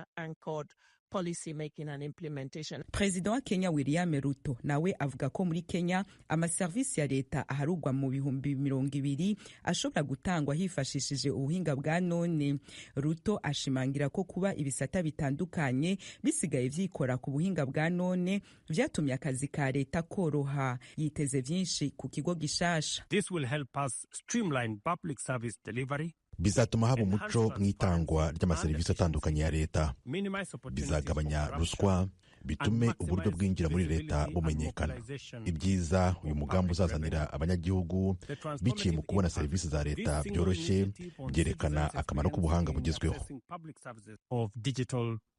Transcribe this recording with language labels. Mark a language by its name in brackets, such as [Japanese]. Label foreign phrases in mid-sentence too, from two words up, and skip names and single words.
[Rundi] President wa Kenya William Ruto nawe avuga ko muri Kenya amaservisi ya leta aharugwa mu 200,000 ashobora gutangwa hifashishije ubuhinga bwa none. Ruto ashimangira ko kuba ibisata bitandukanye bisigaye vyikora ku buhinga bwa none vyatumye akazi ka leta koroha. Yiteze vyinshi ku kigo gishasha. [English] This will help us streamline public service delivery. [Kinyarwanda] Bizatuma haba umuco mu itangwa ry'amaserivisi atandukanye ya leta, bizagabanya ruswa, bitume uburyo bwinjira muri leta bumenyekana. Ibyiza uyu mugambi uzazanira abanyagihugu biciye mu kubona serivisi za leta byoroshye, byerekana akamaro k'ubuhanga bugezweho.